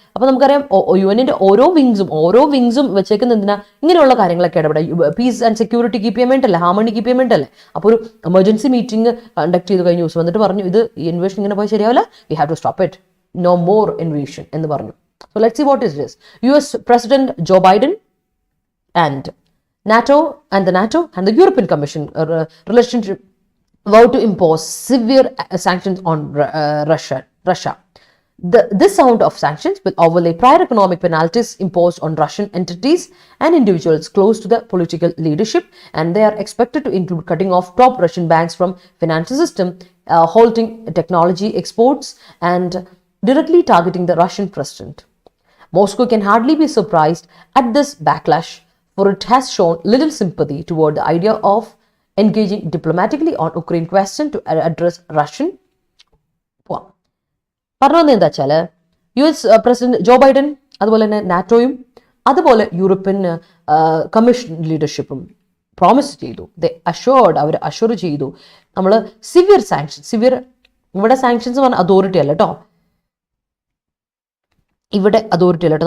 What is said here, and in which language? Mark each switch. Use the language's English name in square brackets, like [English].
[Malayalam] അപ്പോൾ നമുക്കറിയാം UN ഓരോ വിങ്സും വെച്ചേക്കുന്ന എന്തിനാ, ഇങ്ങനെയുള്ള കാര്യങ്ങളൊക്കെ ഇടപെടുക, പീസ് ആൻഡ് സെക്യൂരിറ്റി കീപ്പ് ചെയ്യാൻ വേണ്ടിയല്ലേ, ഹാർമണി കീപ്പ് ചെയ്യാൻ വേണ്ടിയല്ലേ. അപ്പോൾ ഒരു എമർജൻസി മീറ്റിംഗ് കണ്ടക്ട് ചെയ്ത് കഴിഞ്ഞ ദിവസം എന്നിട്ട് പറഞ്ഞു, ഇത് ഈ ഇൻവേഷൻ ഇങ്ങനെ പോയി ശരിയാവില്ല, [English] we have to stop it, no more invasion [Malayalam] എന്ന് പറഞ്ഞു. [English] So let's see what is this. US President Joe Biden and NATO and the European Commission relationship vowed to impose severe sanctions on Russia. This round of sanctions will overlay prior economic penalties imposed on Russian entities and individuals close to the political leadership, and they are expected to include cutting off top Russian banks from financial system, halting technology exports, and directly targeting the Russian president. Moscow can hardly be surprised at this backlash, for it has shown little sympathy toward the idea of engaging diplomatically on Ukraine question to address Russian. [Malayalam] പറഞ്ഞത് എന്താ വെച്ചാൽ US president Joe Biden, അതുപോലെ തന്നെ നാറ്റോയും അതുപോലെ European commission ലീഡർഷിപ്പും promise ചെയ്തു, അവർ assure ചെയ്തു, നമ്മൾ severe ഇവിടെ സാങ്ഷൻസ് പറഞ്ഞ അതോറിറ്റി അല്ല കേട്ടോ, ഇവിടെ അതോറിറ്റി അല്ല കേട്ടോ.